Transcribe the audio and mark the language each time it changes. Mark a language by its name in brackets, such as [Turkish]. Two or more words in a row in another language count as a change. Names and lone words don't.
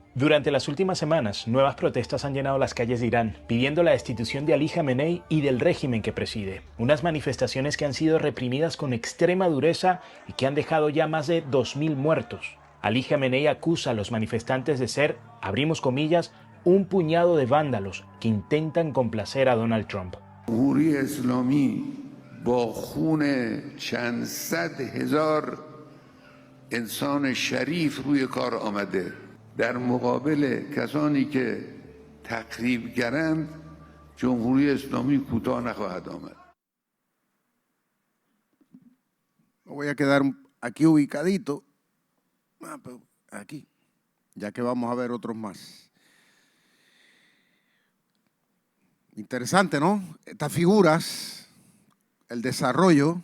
[Spanish] Durante las últimas semanas, nuevas protestas han llenado las calles de Irán, pidiendo la destitución de Ali Jamenei y del régimen que preside. Unas manifestaciones que han sido reprimidas con extrema dureza y que han dejado ya más de 2.000 muertos. Ali Jamenei acusa a los manifestantes de ser, abrimos comillas, un puñado de vándalos que intentan complacer a Donald Trump. [Persian] جمهوری اسلامی با خون چند صد هزار انسان شریف روی کار آمده در مقابل کسانی که تخریبگرند جمهوری اسلامی کوتاه نخواهد آمد. [Spanish] Me voy a quedar aquí ubicadito, aquí, ya que vamos a ver otros más. Interesante, ¿no? Estas figuras, el desarrollo.